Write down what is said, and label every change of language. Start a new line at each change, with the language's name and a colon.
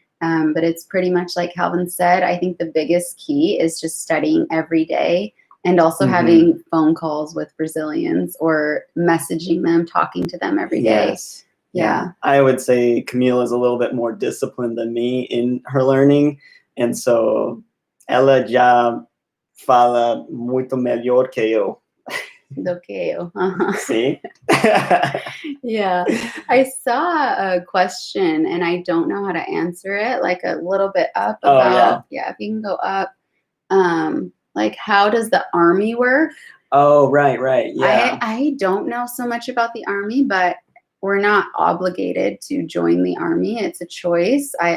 English: But it's pretty much like Calvin said. I think the biggest key is just studying every day and also having phone calls with Brazilians or messaging them, talking to them every day. Yes. Yeah. I would say Camille is a little bit more disciplined than me in her learning. And so
Portuguese: ela já fala muito melhor que eu. Do que eu.
English: See? Yeah. I saw a question and I don't know how to answer it, like a little bit up about, if you can go up, like how does the army work? Oh, right. Yeah. I don't know so much about the army, but we're not obligated to join the army. It's a choice.